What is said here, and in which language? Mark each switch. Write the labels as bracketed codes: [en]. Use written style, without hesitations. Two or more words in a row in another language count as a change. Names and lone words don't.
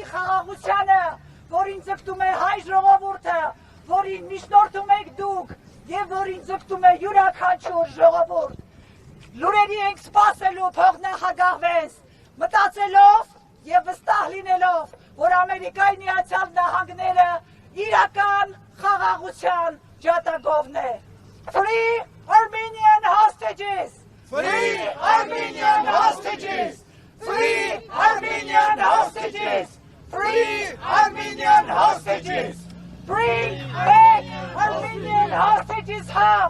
[hy] խաղաղությանը, որին ձգտում է հայ ժողովուրդը, որին միջնորդում եք դուք եւ որին ձգտում է յուրաքանչյուր ժողովուրդ։ Լուրերի ենք սպասելու փոխնախագահ Վենս, մտածելով եւ վստահ լինելով, որ Ամերիկայի Միացյալ Նահանգները իրական խաղաղության ջատագովն է։ [en] Free Armenian hostages! Free Armenian hostages! Free Armenian hostages! Free Armenian hostages! Bring back Armenian hostages home!